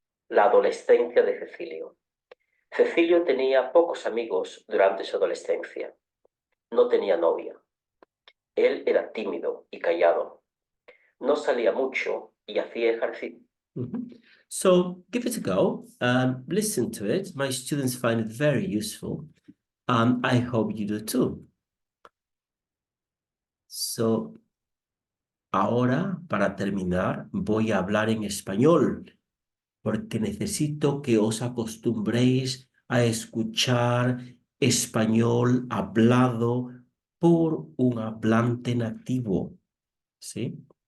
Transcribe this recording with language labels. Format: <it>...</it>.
<es>La adolescencia de Cecilio. Cecilio tenía pocos amigos durante su adolescencia. No tenía novia. Él era tímido y callado. No salía mucho y hacía ejercicio.</es> <en>So give it a go. Listen to it. My students find it very useful. I hope you do too. So</en> <es>ahora, para terminar, voy a hablar en español, porque necesito que os acostumbréis a escuchar español hablado por un hablante nativo, ¿sí?</es>